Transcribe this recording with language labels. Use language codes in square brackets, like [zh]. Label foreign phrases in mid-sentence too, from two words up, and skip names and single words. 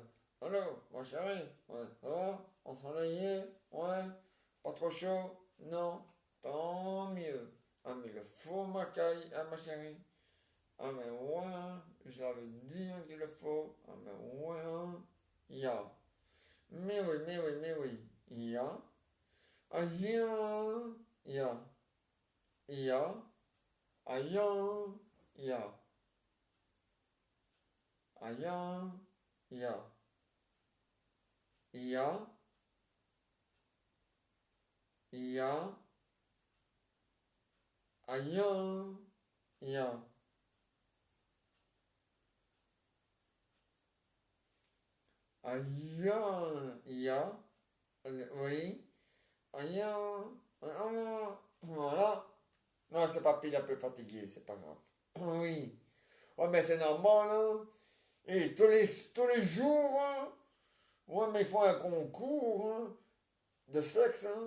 [fr] Allô, mon chéri? Ouais, ça va? On s'ennuie? Ouais? Pas trop chaud? Non? Tant mieux. Ah, mais le faut, ma caille, ah, ma chérie. Ah, mais ouais, je l'avais dit hein, qu'il le faut. Ah, mais ouais, hein. Ya. Mais oui, mais oui, mais oui. Ya. Ah, ya. Ya. Ya. Ah, ya. Ya. Ah, ya. Ya. Ya. Ya. Ah, ya. Ya. Ah, ya. Ya. Oui. Ah, ya. Ah, voilà. Non, c'est pas pile un peu fatigué, c'est pas grave. Oui. Ouais, mais c'est normal, hein. Et tous les jours, hein. Ouais, mais ils font un concours, hein, de sexe, hein.